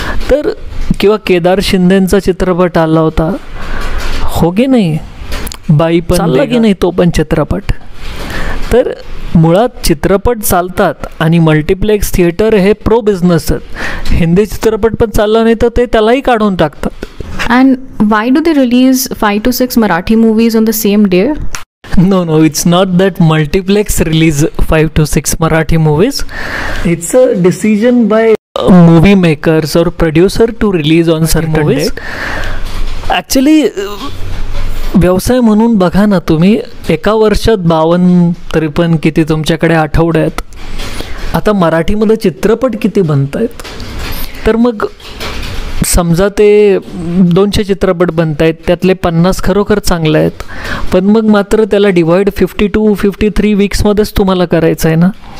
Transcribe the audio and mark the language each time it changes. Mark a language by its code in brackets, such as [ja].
[mr] तर किंवा केदार शिंदेंचा चित्रपट आला होता, हो की नाही, बाई पण चालला की नाही तो पण चित्रपट. तर मुळात चित्रपट चालतात आणि मल्टिप्लेक्स थिएटर हे प्रो बिझनेस आहेत. हिंदी चित्रपट पण चालला नाही तर ते त्यालाही काढून टाकतात. [en] And why do they release 5 to 6 Marathi movies on the same day? No, it's not that multiplex release 5 to 6 Marathi movies. It's a decision by movie makers or producer to release on certain movies. [mr] Actually, व्यवसाय म्हणून बघा ना तुम्ही, एका वर्षात 52-53 किती तुमच्याकडे आठवडे आहेत. आता मराठीमध्ये चित्रपट किती बनत आहेत, तर मग समजा ते 200 चित्रपट बनत आहेत, त्यातले 50 खरोखर चांगले आहेत, पण मग मात्र त्याला डिवाइड 52-53 वीक्समध्येच तुम्हाला करायचं आहे ना.